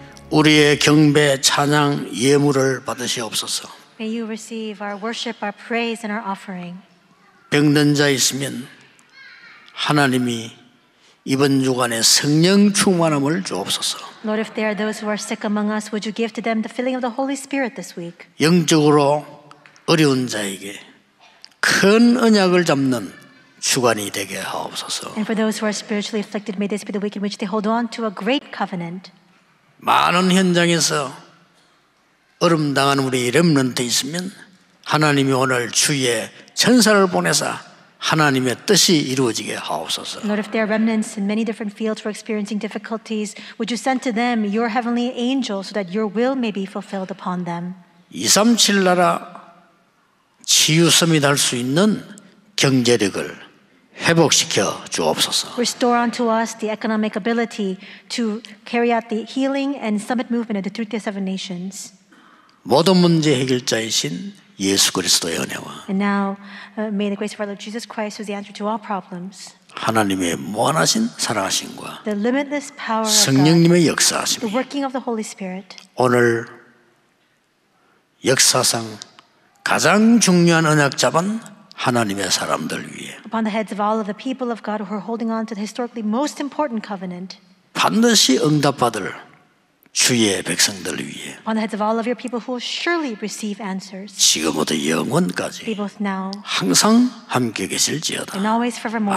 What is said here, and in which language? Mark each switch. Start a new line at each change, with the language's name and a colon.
Korean: 우리의 경배, 찬양, 예물을 받으시옵소서.
English: May you receive our worship, our praise, and our offering.
Korean: 병든 자 있으면 하나님이 이번 주간에 성령 충만함을 주옵소서.
English: Lord, if there are those who are sick among us, would you give to them the filling of the Holy Spirit this week?
Korean: 영적으로 어려운 자에게 큰 언약을 잡는 주간이 되게 하옵소서.
English: And for those who are spiritually afflicted, may this be the week in which they hold on to a great covenant.
Korean: 많은 현장에서 얼음당한 우리 렘넌트 있으면 하나님이 오늘 주의 천사를 보내사 하나님의 뜻이 이루어지게 하옵소서.
English: Lord, if there are remnants in many different fields who are experiencing difficulties, would you send to them your heavenly angels so that your will may be fulfilled upon them?
Korean: 237 나라 치유 서밋 할 수 있는 경제력을 회복시켜 주옵소서.
English: Restore unto us the economic ability to carry out the healing and summit movement of the 337 nations.
Korean: 모든 문제 해결자이신 예수 그리스도의 은혜와
English: And now, may the grace of our Lord Jesus Christ, who is the answer to all problems,
Korean: 하나님의 무한하신 사랑하심과
English: the limitless power of God,
Korean: 성령님의
English: the
Korean: 역사하심이
English: working of the Holy Spirit,
Korean: 오늘 역사상 가장 중요한 언약 잡은 하나님의 사람들 위해
English: upon the heads of all of the people of God who are holding on to the historically most important covenant,
Korean: 반드시 응답받을 주의 백성들 위해
English: upon the heads of all of your people who will surely receive answers,
Korean: 지금부터
English: be
Korean: 영원까지
English: both now
Korean: 항상 함께 계실지어다.
English: and always forevermore.